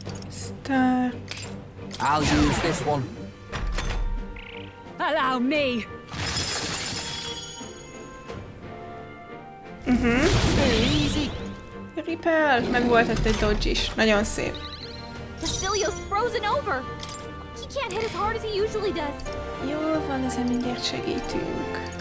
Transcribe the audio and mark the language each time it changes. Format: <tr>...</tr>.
<en>Stark. I'll use this one. Allow me. Very easy.</en> <hu>Ripel, meg volt ott egy dodge is. Nagyon szép.</hu> <en>Basilio's frozen over. He can't hit as hard as he usually does.</en> <hu>Jól van, ezen mindjárt segítünk.</hu>